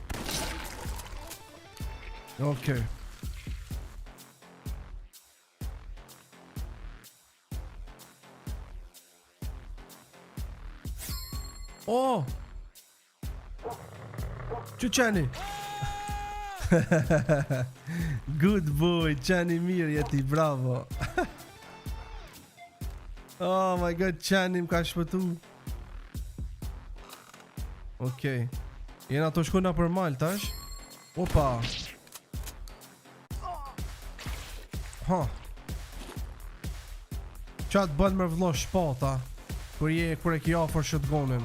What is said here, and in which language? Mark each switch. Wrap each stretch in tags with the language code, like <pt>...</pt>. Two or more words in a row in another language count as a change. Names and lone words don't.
<sq>Okej. Oh! Që qeni?</sq> <en>Good boy,</en> <sq>qeni mirë jeti, bravo.</sq> <en>Oh my god,</en> <sq>qeni më ka shpëtu. Okej. Jena të shkona për mal tash. Opa. Qa të bën me vëllo shpata kur e ki ofër shotgunin.</sq>